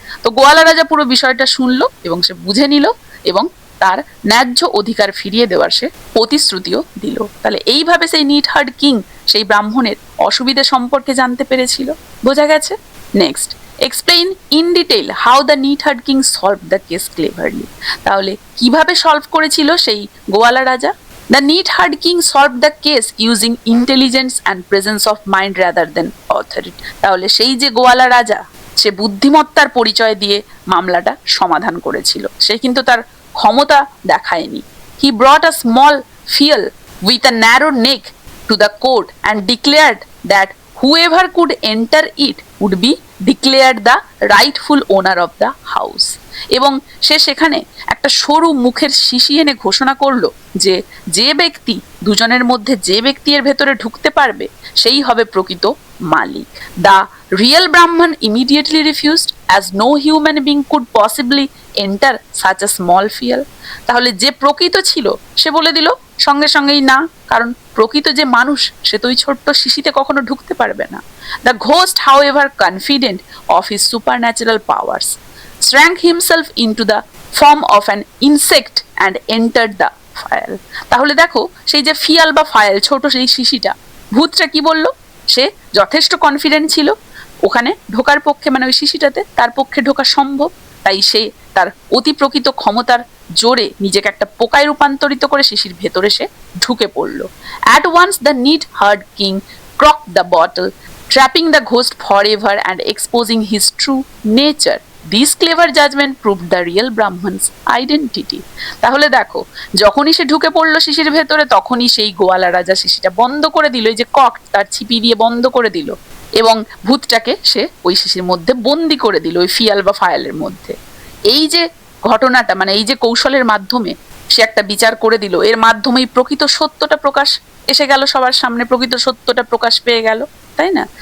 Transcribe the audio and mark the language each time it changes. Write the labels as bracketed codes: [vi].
[bn] তো গোয়ালা রাজা পুরো বিষয়টা শুনলো এবং সে বুঝে নিল এবং তার ন্যায্য অধিকার ফিরিয়ে দেওয়ার সে প্রতিশ্রুতিও দিল। তাহলে এইভাবে সেই নিটহার্ড কিং সেই ব্রাহ্মণের অসুবিধা সম্পর্কে জানতে পেরেছিল। বোঝা গেছে? [en] Next, explain in detail how the নিটহার্ড king solve the case cleverly. [bn] তাহলে কিভাবে সলভ করেছিল সেই গোয়ালা রাজা? [en] The neatherd king solved the case using intelligence and presence of mind rather than authority. [bn] তাহলে সেই যে গোয়ালা রাজা সে বুদ্ধিমত্তার পরিচয় দিয়ে মামলাটা সমাধান করেছিল, সে কিন্তু তার ক্ষমতা দেখায়নি। [en] He brought a small fiel with a narrow neck to the court and declared that whoever could enter it would be declared the rightful owner of the house. [bn] এবং সে সেখানে একটা সরু মুখের শিশি এনে ঘোষণা করলো যে যে ব্যক্তি দুজনের মধ্যে যে ব্যক্তি এর ভেতরে ঢুকতে পারবে সেই হবে প্রকৃত মালিক। [en] The real Brahman immediately refused as no human being could possibly enter such a small fiel. [bn] তাহলে যে প্রকৃত ছিল সে বলে দিল সঙ্গে সঙ্গেই না, কারণ প্রকৃত যে মানুষ সে তো ওই ছোট্ট শিশিতে কখনো ঢুকতে পারবে না। [en] The ghost, however, confident of his supernatural powers, shrank himself into the form of an insect and entered the phial. [bn] তাহলে দেখো সেই যে ফিয়াল বা ফায়াল, ছোট সেই শিশিটা, ভূতটা কি বললো, সে যথেষ্ট কনফিডেন্ট ছিল ওখানে ঢোকার পক্ষে, মানে ওই শিশিটাতে তার পক্ষে ঢোকা সম্ভব, তাই সে তার অতি প্রকৃত ক্ষমতার জোরে নিজেকে একটা পোকায় রূপান্তরিত করে শিশির ভেতরে সে ঢুকে পড়লো। [en] At once the neatherd king crocked the bottle, trapping the ghost forever and exposing his true nature. This clever judgment proved the real Brahman's identity. [bn] তাহলে দেখো যখনই সে ঢুকে পড়লো শিশির ভেতরে তখনই সেই গোয়ালা রাজা শিশিটা বন্ধ করে দিল, এই যে কক তার ছিপি দিয়ে বন্ধ করে দিল এবং ভূতটাকে সে ওই শিশির মধ্যে বন্দি করে দিল, ওই ফিয়াল বা ফায়ালের মধ্যে। এই যে ঘটনাটা, মানে এই যে কৌশলের মাধ্যমে সে একটা বিচার করে দিল, এর মাধ্যমেই প্রকৃত সত্যটা প্রকাশ এসে গেল সবার সামনে, প্রকৃত সত্যটা প্রকাশ পেয়ে গেল, তাই না?